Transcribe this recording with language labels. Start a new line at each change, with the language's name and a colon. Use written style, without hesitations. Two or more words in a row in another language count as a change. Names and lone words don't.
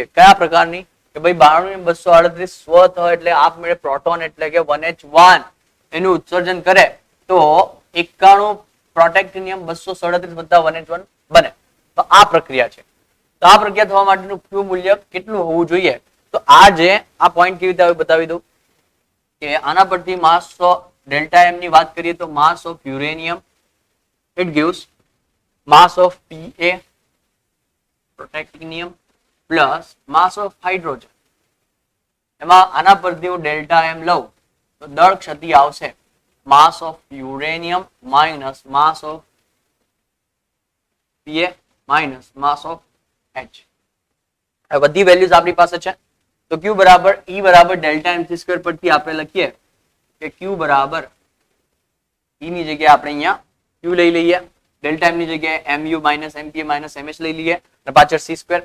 Gujarati: કયા પ્રકારની કે ભાઈ 92 સ્વ થાય એટલે આપમેળે પ્રોટોન એટલે કે 1H1 એનું ઉત્સર્જન કરે તો 91 પ્રોટેક્ટિનિયમ 237 વત્તા 1H1 બને. તો આ પ્રક્રિયા છે. તો આ પ્રક્રિયા થવા માટેનું Q મૂલ્ય કેટલું હોવું જોઈએ? તો આ પોઈન્ટ કેવી રીતે આવે બતાવી દઉં. કે આના પરથી
English: mass delta M
Gujarati: ની વાત કરીએ તો
English: mass of uranium it gives mass of Pa protactinium plus mass of hydrogen.
Gujarati: એમાં આના પરથી હું
English: delta M
Gujarati: લઉં તો દળ ક્ષતિ આવશે
English: mass of uranium minus mass of Pa minus mass of H.
Gujarati: આ બધી વેલ્યુઝ આપણી પાસે છે તો Q બરાબર E બરાબર
English: delta M c square
Gujarati: પરથી આપણે લખીએ કે Q બરાબર E ની જગ્યાએ આપણે અહીંયા Q લઈ લઈએ,
English: delta M
Gujarati: ની જગ્યાએ
English: mu minus mpa minus mh
Gujarati: લઈ લઈએ અને પાછળ
English: c square.